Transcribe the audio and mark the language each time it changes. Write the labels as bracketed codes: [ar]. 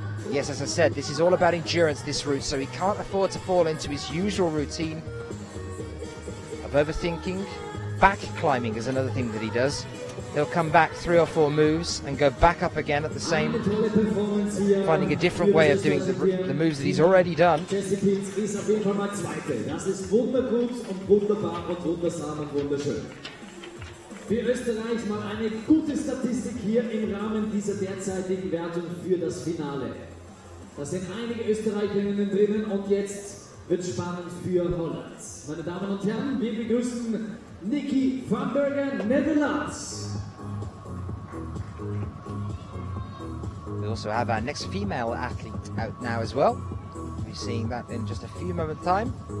[en] Yes, as I said, this is all about endurance, this route, so he can't afford to fall into his usual routine of overthinking. Back climbing is another thing that he does. He'll come back 3 or 4 moves and go back up again at the same, finding a different way of doing the moves that he's already done. [de] Das ist auf jeden Fall mal Zweite. Das ist wundergut und wunderbar und wundersam und wunderschön. Für Österreich mal eine gute Statistik hier im Rahmen dieser derzeitigen Wertung für das Finale. Da sind einige Österreicherinnen drinnen und jetzt wird es spannend für Holland. Meine Damen und Herren, wir begrüßen Nikki van Bergen, Netherlands. [en] We also have our next female athlete out now as well. We'll be seeing that in just a few moments' time.